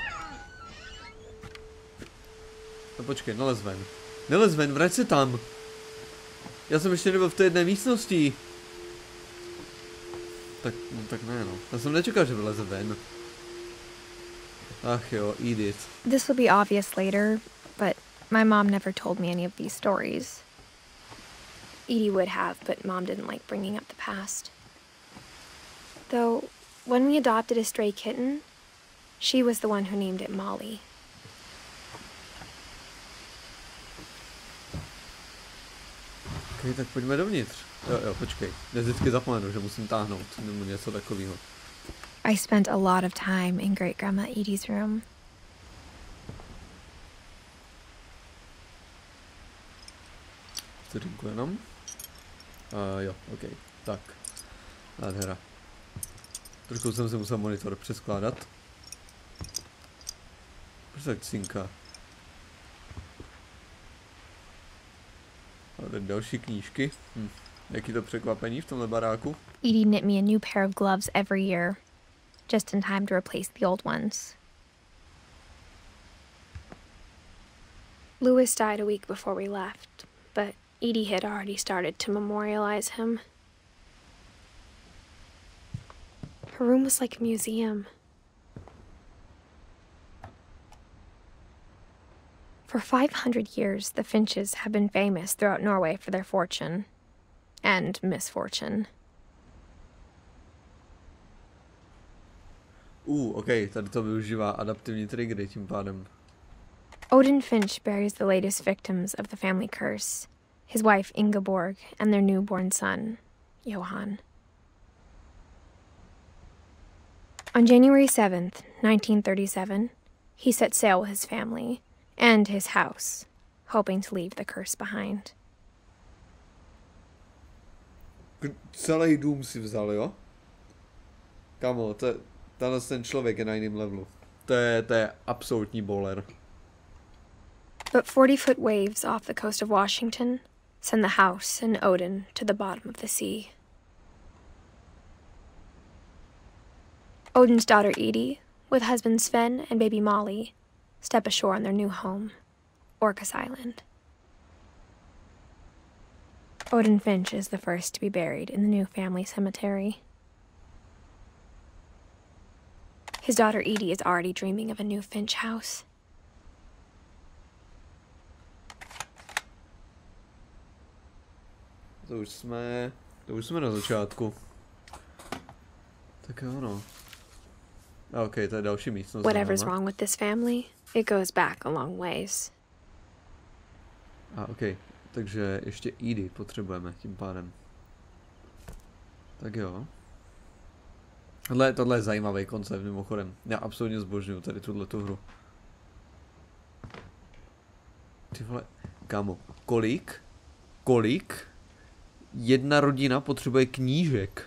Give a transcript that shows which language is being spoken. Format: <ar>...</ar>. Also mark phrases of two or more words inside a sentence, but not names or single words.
<cs>No počkej, nelez ven. Nelez ven, vrať se tam. Já jsem ještě nebyl v té jedné místnosti. Tak ne no. Já jsem nečekal, že vyleze ven. Ach jo, Edith.</cs> <en>This will be obvious later, but my mom never told me any of these stories. Edie would have, but Mom didn't like bringing up the past. Though, when we adopted a stray kitten, she was the one who named it Molly.</en> <cs>Ok, tak pojďme dovnitř. Jo, počkej. Já vždycky zapomenu, že musím táhnout, nebo něco takového.</cs> <en>I spent a lot of time in Great Grandma Edie's room.</en> <cs>Vteřinku jenom. Jo, ok, tak. Nádhera. Trošku jsem si musel monitor přeskládat. Proč tak cinká? A tady další knížky. Jaký to překvapení v tomhle baráku?</cs> <en>Edie knit me a new pair of gloves every year, just in time to replace the old ones. Louis died a week before we left, but Edie had already started to memorialize him. Her room was like a museum. For 500 years, the Finches have been famous throughout Norway for their fortune and misfortune.</en> <cs>Ok, tady to využívá adaptivní triggery tím pádem.</cs> <en>Odin Finch buries the latest victims of the family curse, his wife Ingeborg and their newborn son, Johan. On January 7th, 1937, he set sail with his family and his house, hoping to leave the curse behind.</en> <cs>Celý dům si vzal, jo? Kamo, tenhle ten člověk je na jiném levelu. To je absolutní bowler.</cs> <en>But 40-foot waves off the coast of Washington send the house and Odin to the bottom of the sea. Odin's daughter Edie, with husband Sven and baby Molly, step ashore on their new home, Orcas Island. Odin Finch is the first to be buried in the new family cemetery. His daughter Edie is already dreaming of a new Finch house.</en> <cs>To už jsme na začátku. Tak jo, no. Ok, to je další místnost.</cs> <en>Whatever's wrong with this family, it goes back a long ways.</en> <cs>Ok, takže ještě Edie potřebujeme tím pádem. Tak jo. Tohle je zajímavý koncept mimochodem. Já absolutně zbožňuju tady tuhletu hru. Ty vole, kámo, kolik jedna rodina potřebuje knížek?</cs>